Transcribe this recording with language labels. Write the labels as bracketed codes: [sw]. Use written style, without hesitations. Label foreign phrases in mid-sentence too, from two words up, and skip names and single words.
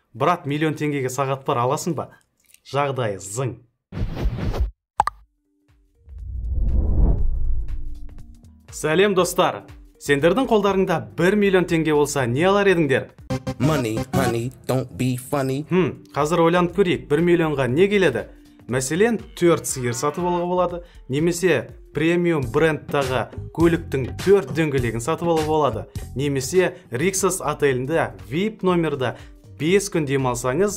[kk] Брат, миллион теңгеге сағат бар, аласың ба? Жағдай зың. Сәлем достар. Сендердің қолдарыңда 1 миллион теңге болса, не алар едіңдер? [en] Money, honey, don't be funny. [kk] Қазір ойланып көрейік, 1 миллионға не келеді? Мәселен, 4 сиыр сатып алуға болады, немесе премиум брендтағы көліктің 4 дөңгелегін сатып алуға болады, немесе Rixos отелінде VIP номерда 5 күн демалсаңыз,